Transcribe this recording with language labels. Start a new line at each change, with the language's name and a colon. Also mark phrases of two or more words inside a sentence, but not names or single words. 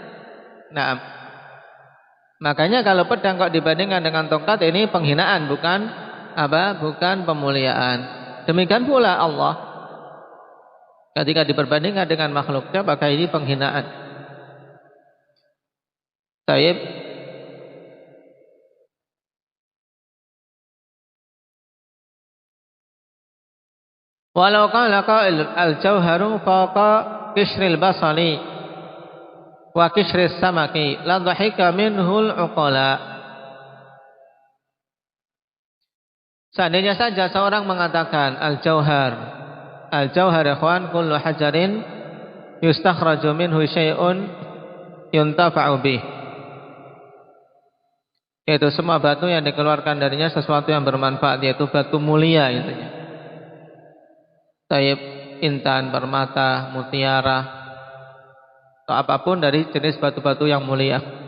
Indonesian: Nah, makanya kalau pedang kok dibandingkan dengan tongkat, ini penghinaan, bukan pemuliaan. Demikian pula Allah ketika diperbandingkan dengan makhluknya, maka ini penghinaan. Taib.
Arabic: ولو قال قائل الجوهر فوق قشر البصل وقشر السمك لضحك منه العقلاء.
Indonesian: Seandainya saja seorang mengatakan
Arabic: الجوهر إخوان كل حجر يستخرج منه شيء ينتفع به,
Indonesian: yaitu semua batu yang dikeluarkan darinya sesuatu yang bermanfaat, yaitu batu mulia intinya. Taib, intan, permata, mutiara, atau apapun dari jenis batu-batu yang mulia.